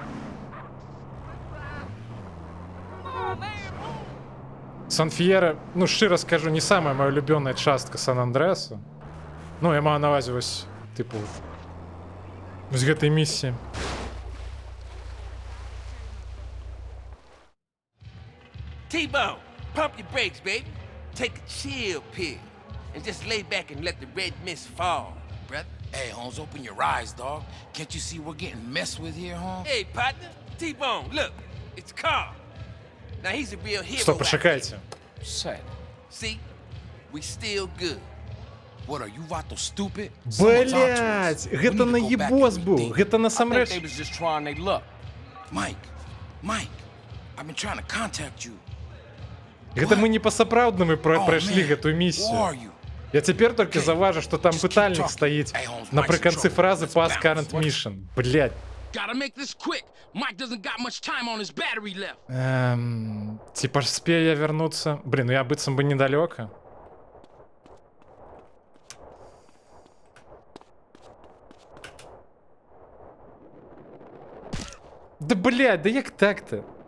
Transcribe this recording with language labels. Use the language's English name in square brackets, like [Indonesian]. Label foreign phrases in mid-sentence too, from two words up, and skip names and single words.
[Belarusian] Сан-Фьера, ну, шчыра скажу, не самая моя улюбённая частка Сан-Андреаса. Ну, я маю на ўвазе вось, тыпу, з гэтай миссии. [English] T-Bone, pump your brakes, baby. Take a chill pill and just lay back and let the red mist fall, brother. Hey, Holmes, open your eyes, dog. Can't you see we're getting messed with here, Holmes? Hey, partner, T-Bone, look, it's Carl. Now he's a real hero. [Ukrainian] Стоп, почекайте. [English] See, we still good. What are you, Vato, stupid? [Belarusian] Блять, гэта наебос быў, гэта насамрэч. [English] They was just trying their luck. Mike, I've been trying to contact you. [Belarusian] Гэта мы не па-сапраўднаму прайшлі гэтую місію. Я цяпер толькі заўважу, што там пытальнік стаіць напрыканцы фразы [English] «Pass current mission». [Belarusian] Блядь. Ці паспею я вярнуцца? Блин, ну я быццам бы недалёка. [Russian] Да блядь, да як так-то?